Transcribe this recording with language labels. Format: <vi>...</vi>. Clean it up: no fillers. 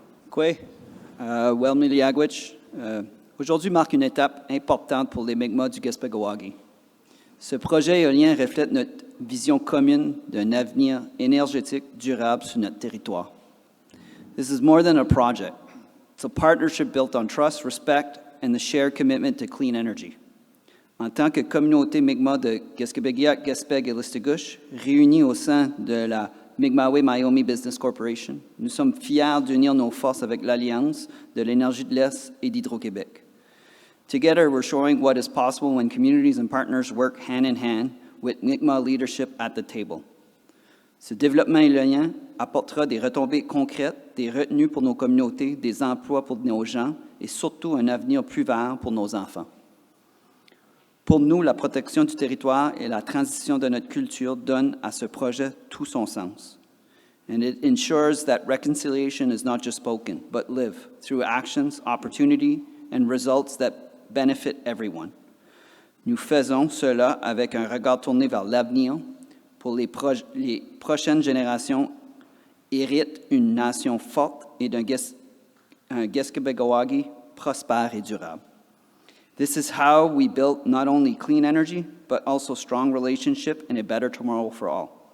<fr>Kwe, Welmiliagwich, aujourd'hui marque une étape importante pour les Mi'kmaq du Guespegawagi. Ce projet éolien reflète notre vision commune d'un avenir énergétique durable sur notre territoire.</fr> <en>This is more than a project. It's a partnership built on trust, respect, and the shared commitment to clean energy.</en> <fr>En tant que communauté Mi'kmaq de Guescapéguac, Guespeg et Lestigouche, réunis au sein de la Mi'kmaq Maui Business Corporation, nous sommes fiers d'unir nos forces avec l'Alliance de l'énergie de l'Est et d'Hydro-Québec.</fr> <en>Together, we're showing what is possible when communities and partners work hand in hand with Mi'kmaq leadership at the table.</en> <fr>Ce développement éolien apportera des retombées concrètes, des retenues pour nos communautés, des emplois pour nos gens et surtout un avenir plus vert pour nos enfants. Pour nous, la protection du territoire et la transition de notre culture donnent à ce projet tout son sens.</fr> <en>And it ensures that reconciliation is not just spoken, but lived through actions, opportunity, and results that benefit everyone.</en> <fr>Nous faisons cela avec un regard tourné vers l'avenir pour les prochaines générations héritent une nation forte et un Guespegoagi prospère et durable.</fr> <en>This is how we build not only clean energy, but also strong relationship and a better tomorrow for all.</en>